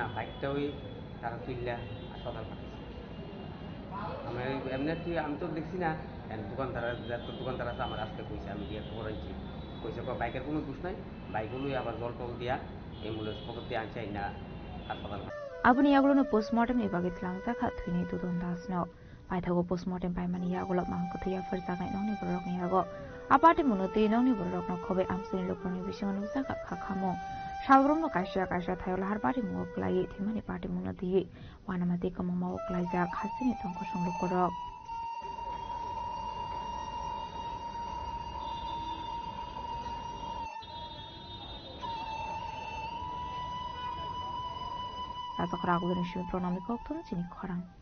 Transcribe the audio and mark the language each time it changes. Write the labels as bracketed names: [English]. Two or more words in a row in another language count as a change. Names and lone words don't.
[Bangla] বাইকটা ওই তারা তুললা হাসপাতাল পাঠাচ্ছে। আমি এমনি আমি তো দেখছি না, দোকানদার দোকানদার আছে আমার আজকে কইছে, আমি গিয়ে খবর আনছি, কইছে বাইকের কোনো দোষ নাই, বাইকগুলোই আবার জল টল দিয়া অ্যাম্বুলেন্স পকেট দিয়ে আনছে না হাসপাতাল। [Kok Borok] Abuni yagulo postmortem ni bagi tlang zakha thini tudon dasno paithago postmortem paimani yagulo mangkothiya farjangai nongni borok ni yago apati munoti nongni borok no khobe amsini lokoni bisinganu zakha khakhamo salgrom no kaisha thayol harbari muoklai thimani party munoti wanamati kamama oklai ja khasini tongko songlok korok Atau ragulan shimi pronomi koktun sini korang.